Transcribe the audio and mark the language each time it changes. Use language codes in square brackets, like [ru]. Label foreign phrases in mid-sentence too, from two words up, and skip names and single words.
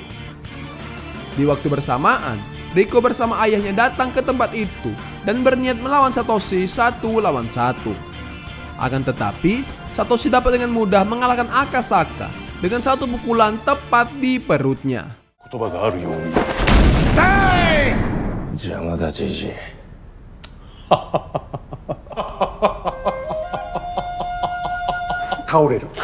[id] Di waktu bersamaan, Riko bersama ayahnya datang ke tempat itu dan berniat melawan Satoshi 1 lawan 1. Akan tetapi, Satoshi dapat dengan mudah mengalahkan Akasaka dengan satu pukulan tepat di perutnya. [ja] 言葉があるように。邪魔だじじい。倒れる。